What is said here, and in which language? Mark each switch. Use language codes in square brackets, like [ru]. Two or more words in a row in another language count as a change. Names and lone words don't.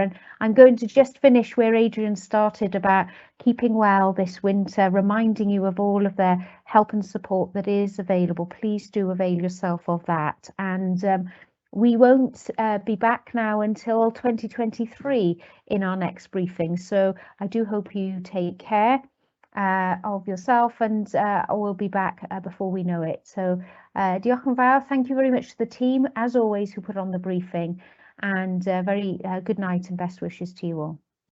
[en] And I'm going to just finish where Adrian started about keeping well this winter, reminding you of all of the help and support that is available. Please do avail yourself of that. And We won't be back now until 2023 in our next briefing. So I do hope you take care of yourself, and we'll be back before we know it. [cy] So diolch yn fawr. [en] Thank you very much to the team, as always, who put on the briefing, and very good night and best wishes to you all.